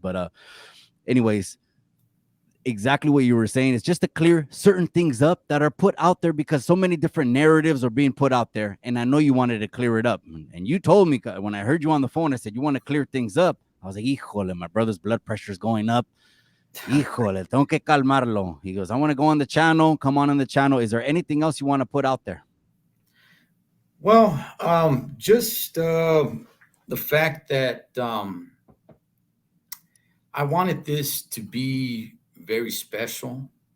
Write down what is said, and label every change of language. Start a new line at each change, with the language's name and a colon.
English: But anyways, exactly what you were saying. It's just to clear certain things up that are put out there because so many different narratives are being put out there. And I know you wanted to clear it up. And you told me when I heard you on the phone, I said, you want to clear things up. I was like, híjole, my brother's blood pressure is going up.
Spanish: Híjole, tengo que calmarlo.
English: He goes, I want to go on the channel. Come on the channel. Is there anything else you want to put out there? Well, just the fact that I wanted this to be very special.